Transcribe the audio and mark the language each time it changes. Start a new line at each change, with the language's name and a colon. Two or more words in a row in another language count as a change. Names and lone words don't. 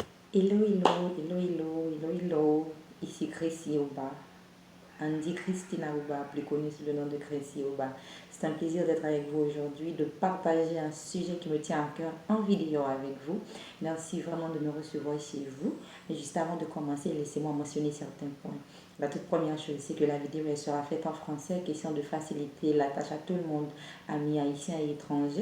English: Hello, hello, hello, hello,
French: hello, hello. Ici Chrissy Oba. Andy Christina Oba, plus connue sous le nom de Chrissy Oba. C'est un plaisir d'être avec vous aujourd'hui, de partager un sujet qui me tient à cœur en vidéo avec vous. Merci vraiment de me recevoir chez vous. Mais juste avant de commencer, laissez-moi mentionner certains points. La toute première chose, c'est que la vidéo elle sera faite en français, question de faciliter la tâche à tout le monde, amis haïtiens et étrangers.